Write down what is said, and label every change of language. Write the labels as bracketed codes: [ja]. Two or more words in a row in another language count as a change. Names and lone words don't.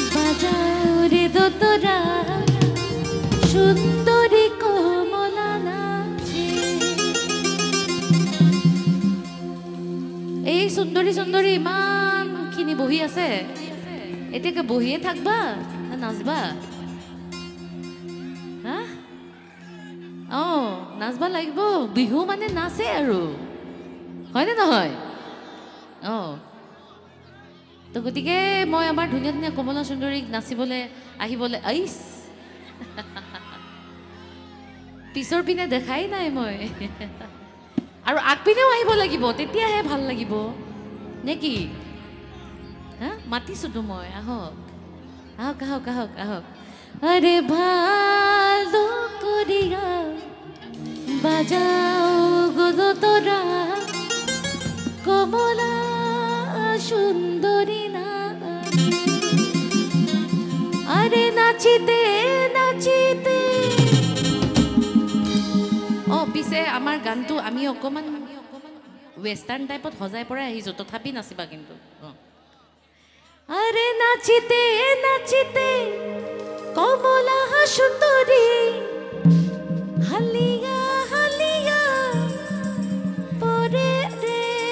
[rkt] বাজাওরে দোতরা সুন্দরী কমলা নাচে। [as] এই সুন্দরী সুন্দরী ইমান খিনি বহি আছে, এতিয়া বহিয়ে থাকবা না নাচবা? হা নাচবা লাগিব, বিহু মানে নাচে আৰু, হয়নে নহয়? তো গতিকে মই আমাৰ ধুনীয়া ধুনীয়া কমলা সুন্দৰীক নাচিবলৈ আহিবলৈ আইছ পিছৰ পিনে দেখাই নাই মই আৰু আগপিনেও আহিব লাগিব, তেতিয়াহে ভাল লাগিব নে কি? হা মাতিছোতো মই, আহক আহক আহক আহক আহক। [rkt] আরে ভালো করিয়া বাজাও গো দোতরা কমলা সুন্দরী না। [as] আরে নাচিতে নাচিতে পিছে আমাৰ গানটো আমি অকণমান ৱেষ্টাৰ্ণ টাইপত সজাই পৰাই আহিছোঁ, তথাপি নাচিবা কিন্তু। [rkt] আরে নাচিতে নাচিতে কমলা সুন্দরী হালিয়া হালিয়া পরে রে।